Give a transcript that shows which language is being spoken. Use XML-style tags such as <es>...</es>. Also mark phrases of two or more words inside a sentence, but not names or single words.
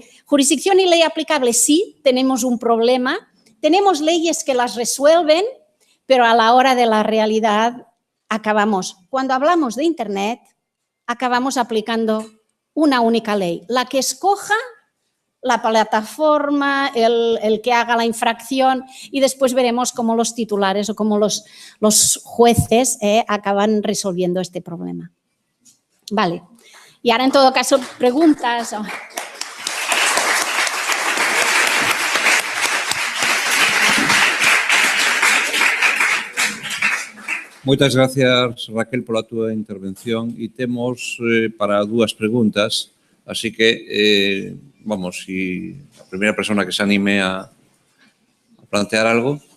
<es>Jurisdicción y ley aplicable, sí, tenemos un problema, tenemos leyes que las resuelven, pero a la hora de la realidad cuando hablamos de Internet, acabamos aplicando una única ley, la que escoja la plataforma, el que haga la infracción, y después veremos cómo los titulares o cómo los jueces acaban resolviendo este problema. Vale. Y ahora, en todo caso, preguntas.</es> <gl>Moitas gracias, Raquel, pola túa intervención, e temos para dúas preguntas, así que vamos, si a primeira persona que se anime a plantear algo.</gl>